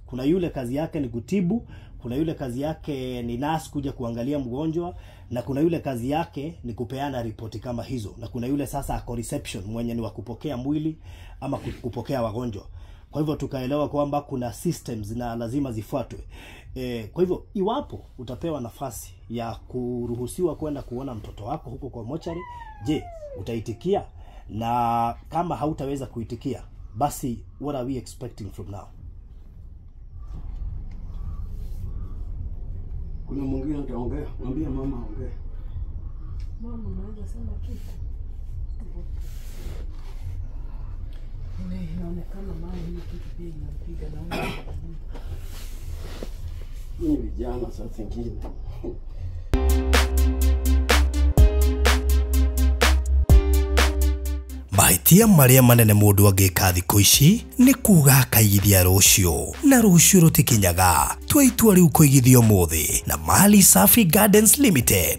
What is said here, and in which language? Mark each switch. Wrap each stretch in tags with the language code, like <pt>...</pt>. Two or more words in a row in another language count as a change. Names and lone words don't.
<sw>Kuna yule kazi yake ni kutibu, kuna yule kazi yake ni nurse kuja kuangalia mgonjwa, na kuna yule kazi yake ni kupeana ripoti kama hizo, na kuna yule sasa ako reception mwenye ni wa kupokea mwili ama kupokea wagonjwa. Kwa hivyo tukaelewa kwamba kuna systems na lazima zifuatwe. Kwa hivyo iwapo utapewa nafasi ya kuruhusiwa kwenda kuona mtoto wako huko kwa mochari, je, utaitikia? Na kama hautaweza kuitikia, basi</sw> <en>what are we expecting from now?</en> <sw>Kuna mwingine ataongea, mwambie mama aongee. Mama unaweza sema kitu? Inaonekana mama hii kitu pia inampiga na ni vijana saa zingine.</sw> <ki>Mahĩtia marĩa manene mũndũ angĩka thikũ ici nĩ kuga akaigithia rũciũ, na rũciũ rũtikinyaga. Tua itua rĩu kũigithia ũmũthĩ na Mali Safi Gardens Limited.</ki>